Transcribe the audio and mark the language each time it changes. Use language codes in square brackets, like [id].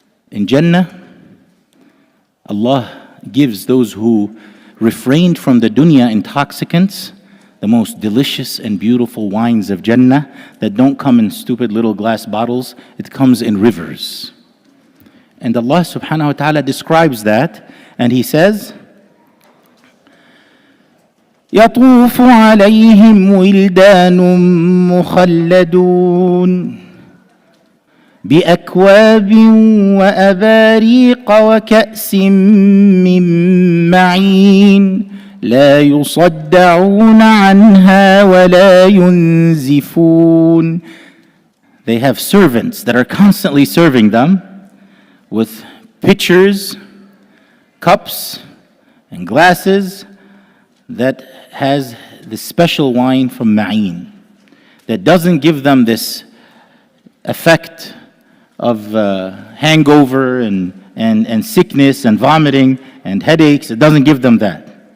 [en] In Jannah, Allah gives those who refrained from the dunya intoxicants the most delicious and beautiful wines of Jannah that don't come in stupid little glass bottles. It comes in rivers. And Allah subhanahu wa ta'ala describes that, and He says, [ar] يَطُوفُ عَلَيْهِمْ وِلْدَانٌ مُخَلَّدُونَ بِأَكْوَابٍ وَأَبَارِيقَ وَكَأْسٍ مِّن مَّعِينٍ لا يصدعون عنها ولا ينزفون. [en] They have servants that are constantly serving them with pitchers, cups, and glasses that has this special wine from Ma'in that doesn't give them this effect of hangover and sickness and vomiting and headaches. It doesn't give them that.